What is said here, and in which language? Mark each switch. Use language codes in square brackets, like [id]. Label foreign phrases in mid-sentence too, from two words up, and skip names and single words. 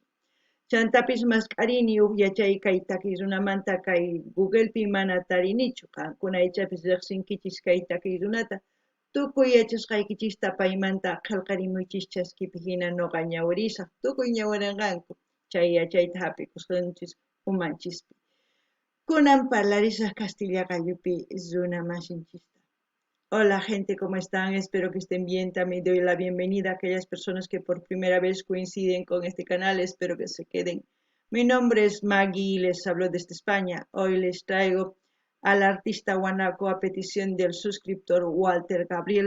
[qu] Chantapis mascarini yachay kay takiy runamanta kay Googlepi mana tarinichu qankunaychapis riqsinkichis kay takiy runata tukuy yachasqaykichista paymanta qillqarimuychis chaskipi hina nuqa ñawirisaq tukuy ñawirinqanku chay yachayta hapikusqanchis umanchispi. Kunan parlarisaq Castilla Gallupi runa masinchista. [es] Hola gente, ¿cómo están? Espero que estén bien. También doy la bienvenida a aquellas personas que por primera vez coinciden con este canal. Espero que se queden. Mi nombre es Maggie y les hablo desde España. Hoy les traigo al artista guanaco a petición del suscriptor Walter Gabriel.